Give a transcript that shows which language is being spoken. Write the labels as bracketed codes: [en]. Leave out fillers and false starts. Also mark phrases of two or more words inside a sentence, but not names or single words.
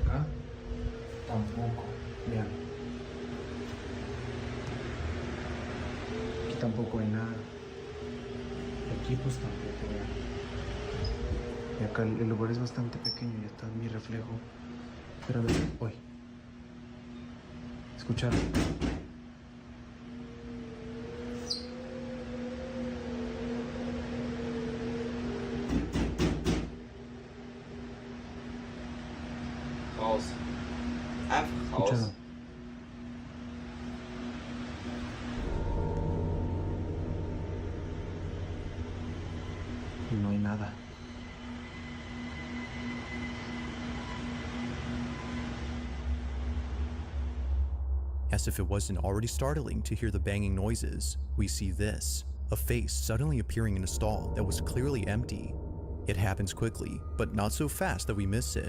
[es] Acá tampoco, vean. Aquí tampoco hay nada. Aquí pues tampoco, vean. Y acá el lugar es bastante pequeño y está mi reflejo. Pero a ver, hoy. ¿Escucharon? [de] Raus. Einfach raus. [es] ¿Escucharon? No hay nada. [en] As if it wasn't already startling to hear the banging noises, we see this, a face suddenly appearing in a stall that was clearly empty. It happens quickly, but not so fast that we miss it.